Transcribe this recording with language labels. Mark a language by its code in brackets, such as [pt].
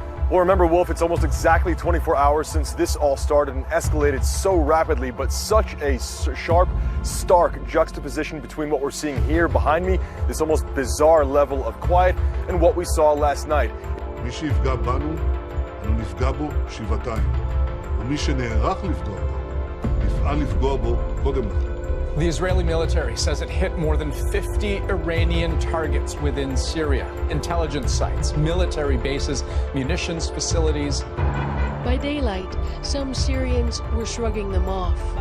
[en] Well, remember, Wolf, it's almost exactly 24 hours since this all started and escalated so rapidly, but such a sharp, stark juxtaposition between what we're seeing here behind me, this almost bizarre level of quiet, and what we saw last night. [he] מי שיפגע בנו, אנו נפגע בו שבעתיים. ומי שנערך לפגוע בו, נפעל לפגוע בו קודם לכן. [en] The Israeli military says it hit more than 50 Iranian targets within Syria, intelligence sites, military bases, munitions facilities. By daylight, some Syrians were shrugging them off.